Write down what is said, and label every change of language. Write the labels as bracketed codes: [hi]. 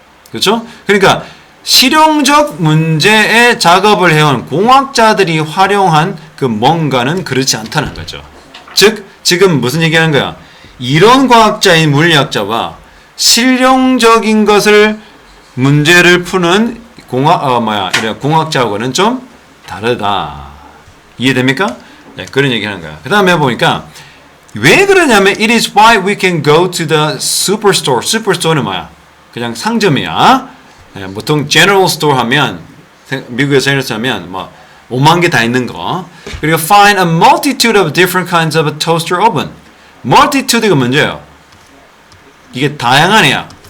[ko] 그렇죠? 그러니까 실용적 문제에 작업을 해온 공학자들이 활용한 그 뭔가는 그렇지 않다는 거죠. 즉 지금 무슨 얘기하는 거야? 이론과학자인 물리학자와 실용적인 것을 문제를 푸는 공학자하고는 좀 다르다. 이해됩니까? 네, 그런 얘기하는 거야. 그 다음에 보니까 왜 그러냐면 [en] It is why we can go to the superstore. [ko] superstore는 뭐야? 그냥 상점이야. 네, 보통 general store 하면 미국에서 하면 5만 개 다 있는 거. 그리고 [en] find a multitude of different kinds of a toaster oven. [ko] multitude가 문제예요. 이게 다양하네요.